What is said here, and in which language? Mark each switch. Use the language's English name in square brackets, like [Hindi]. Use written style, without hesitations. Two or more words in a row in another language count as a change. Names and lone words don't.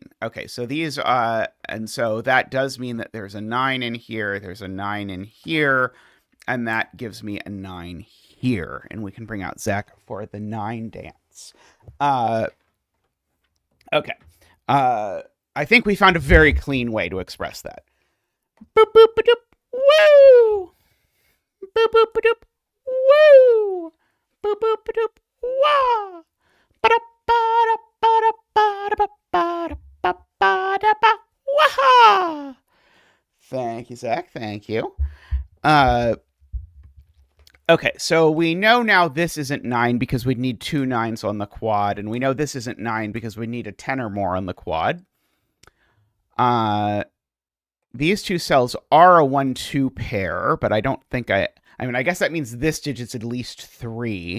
[English] Okay, so these, and so that does mean that there's a 9 in here, there's a 9 in here, and that gives me a 9 here. And we can bring out Zach for the 9 dance. Okay. I think we found a very clean way to express that. Boop, boop, ba-doop, woo! Boop, boop, ba-doop, woo! Boop, boop, ba-doop, wah! Ba-da, ba-da, ba-da, ba-da, ba-da, ba-da, ba-da, ba, wah! Thank you, Zach. Thank you. Okay, so we know now this isn't 9 because we'd need 2 9s on the quad, and we know this isn't 9 because we need a 10 or more on the quad. These two cells are a 1, 2 pair, but I don't think I mean, I guess that means this digit's at least 3.